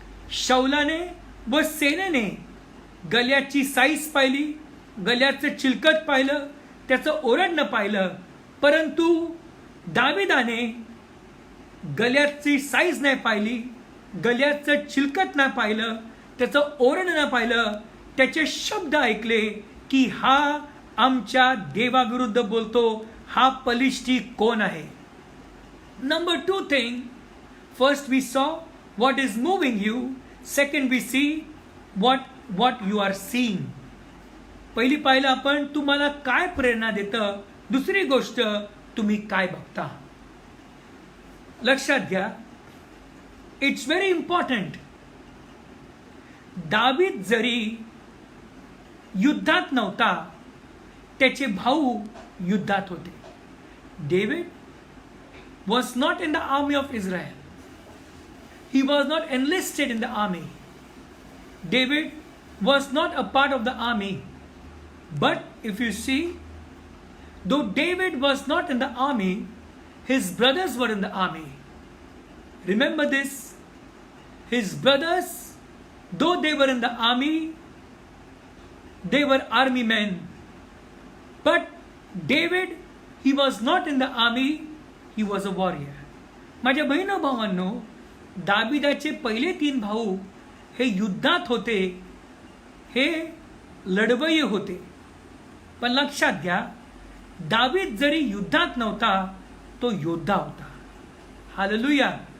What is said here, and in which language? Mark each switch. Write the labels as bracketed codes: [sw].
[mr] शौलाने व सेनेने गल्याची साईज पाहिली, गल्याचं चिलकट पाहिलं, त्याचं ओरडणं पाहिलं, परंतु दाविदाने गल्याची साईज नाही पाहिली, गल्याचं चिलकट नाही पाहिलं, त्याचं ओरडणं नाही पाहिलं. त्याचे शब्द ऐकले की हा आमच्या देवाविरुद्ध बोलतो, हा पलिष्ठी कोण आहे. [en] Number 2 thing, first we saw what is moving you, second we see what you are seeing. [mr] पहिली पाहिलं आपण तुम्हाला काय प्रेरणा देतं, दुसरी गोष्ट तुम्ही काय बघता. लक्षात घ्या, [en] It's very important. [mr] दावीद जरी युद्धात नव्हता, त्याचे भाऊ युद्धात होते. [en] David was not in the army of Israel. He was not enlisted in the army. David was not a part of the army. But if you see, though David was not in the army, his brothers were in the army. Remember this. His brothers, though they were in the army, they were army men. But David, he was not in the army, he was a warrior. [mr] माझ्या बहिणो भावांनो, दाविदाचे पहिले 3 भाऊ हे युद्धात होते, हे लढवय्ये होते. पण लक्षात घ्या, दावीद जरी युद्धात नव्हता, तो योद्धा होता. हालेलुया.